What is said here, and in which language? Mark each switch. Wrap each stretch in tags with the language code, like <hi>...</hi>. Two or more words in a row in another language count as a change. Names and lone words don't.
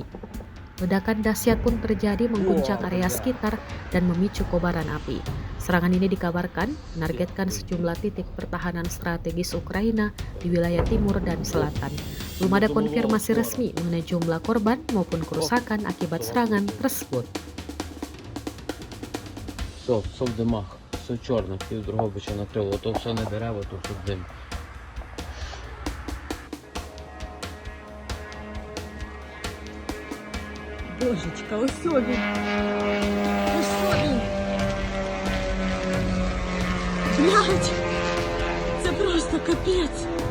<id>Ledakan dahsyat pun terjadi mengguncang area sekitar dan memicu kobaran api. Serangan ini dikabarkan menargetkan sejumlah titik pertahanan strategis Ukraina di wilayah timur dan selatan. Belum ada konfirmasi resmi mengenai jumlah korban maupun kerusakan akibat serangan tersebut.</id> <uk>Все в димах, все чорне, пів Дрогобича накрило, то все не дерева, то все дим. Божечка, ось він. Ось він. Блядь, це просто капець.</uk>